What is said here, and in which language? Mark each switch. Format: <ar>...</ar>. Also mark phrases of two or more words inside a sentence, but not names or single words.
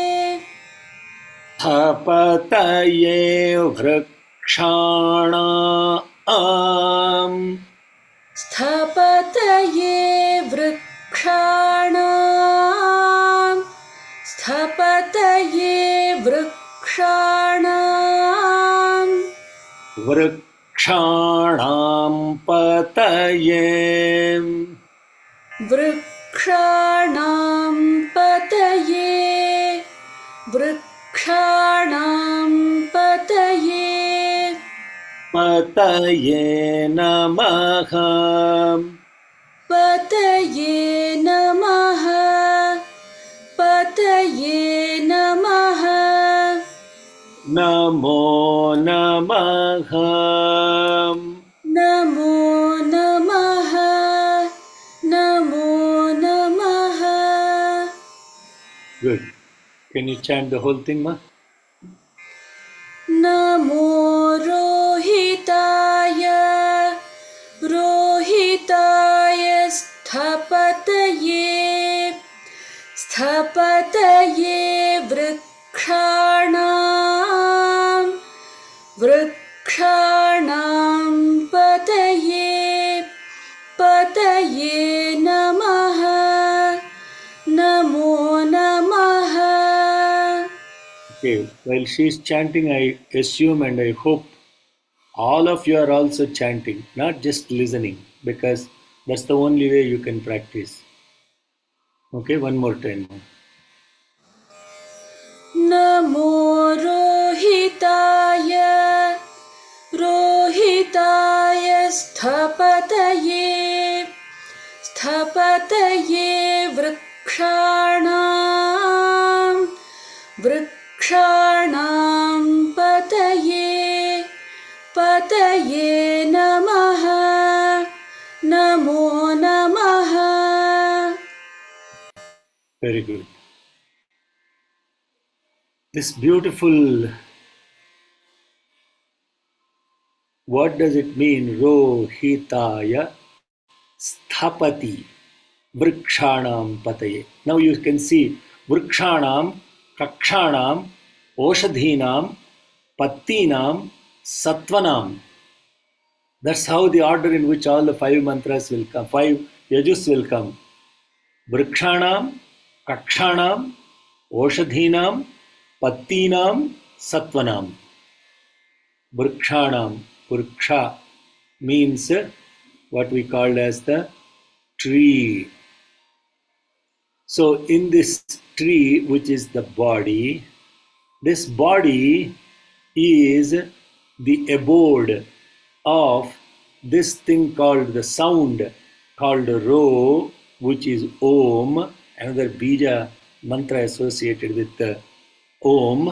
<sa>स्थपतये वृक्षाणां स्थपतये वृक्षाणां. स्थपतये वृक्षाणां. वृक्षाणां पतये वृक्षाणां पतये. वृक्षाणां पतये. पतये नमः. पतये नमः. पतये नमः. नमो नमः. नमो नमः. नमो नमः.</sa> <en>Good. Can you chant the whole thing, ma?</en> <sa>नमो रोहिताय. रोहिताय स्थपतये. स्थपतये वृक्षाणां. वृक्षाणां पतये. पतये नमः. नमो नमः.</sa> <en>Okay, while she's chanting, I assume and I hope all of you are also chanting, not just listening, because that's the only way you can practice. Okay, one more time.</en> <sa>नमो रोहिताय स्थपतये वृक्षाणां पतये नमः नमो नमः.</sa> <en>Very good. This beautiful, what does it mean?</en> <sa>रोहिताय स्थपति वृक्षाणां पतये.</sa> <en>Now you can see</en> <sa>वृक्षाणां, कक्षाणां, ओषधीनां, पत्तीनां, सत्त्वानां.</sa> <en>That's how the order in which all the 5 mantras will come, 5 yajus will come.</en> <sa>वृक्षाणां, कक्षाणां, ओषधीनां, पत्तीनां, सत्त्वानां. Vrikshanam,</sa> <en>vriksha means what we call as the tree. So in this tree, which is the body, this body is the abode of this thing called the sound, called Ro, which is Om, another</en> <sa>बीज मन्त्र</sa> <en>associated with the Om.</en>